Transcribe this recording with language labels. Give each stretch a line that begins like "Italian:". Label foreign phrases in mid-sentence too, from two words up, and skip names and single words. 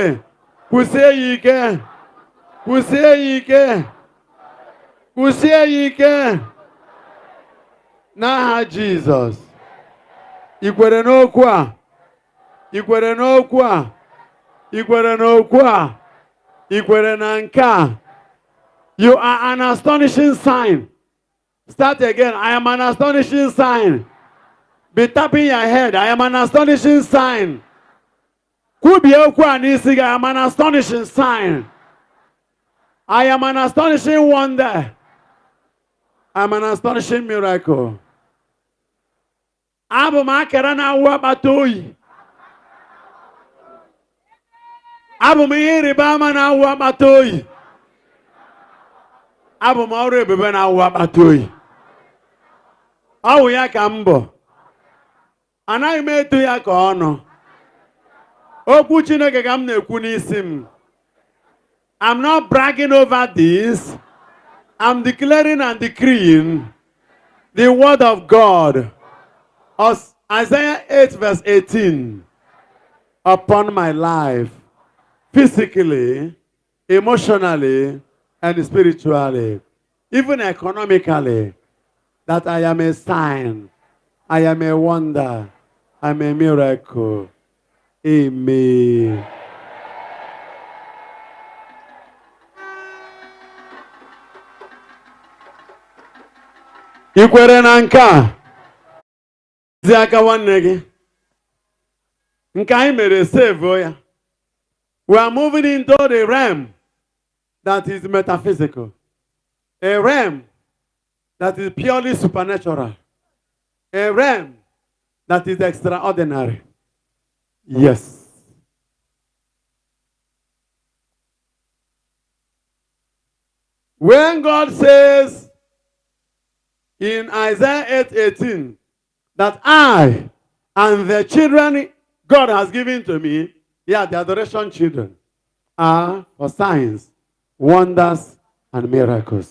Igbo: Kwụsie ya ike. Kwụsie ya ike. Kwụsie ya ike. N'aha Jizọs. I kwere n'okwu a? I kwere n'okwu a? I kwere n'okwu a? I kwere na nke a?
English: You are an astonishing sign. Start again. I am an astonishing sign. Be tapping your head. I am an astonishing sign.
Igbo: Kwubie okwu a n'isi gị.
English: I am an astonishing sign. I am an astonishing wonder. I am an astonishing miracle.
Igbo: Abụ m akara na-awụ akpata oyi. Abụ m ihe ịrịba ama na-awụ akpata oyi. Abụ m ọrụ ebube na-awụ akpata oyi. Ọ wụ ya ka m bụ. Anaghị m etu ya ka ọnụ. Okwu Chineke ka m na-ekwu n'isi m.
English: I'm not bragging over this. I'm declaring and decreeing the word of God. Isaiah 8 verse 18. Upon my life. Physically, emotionally, and spiritually. Even economically. That I am a sign. I am a wonder. I am a miracle.
Igbo: Amen. I kwere na nke a? Zi aka nwanne gị. Nke anyị mere save ya.
English: We are moving into the realm that is metaphysical. A realm that is purely supernatural. A realm that is extraordinary. Yes. When God says in Isaiah 8:18 that I and the children God has given to me, yeah, the adoration children, are for signs, wonders, and miracles.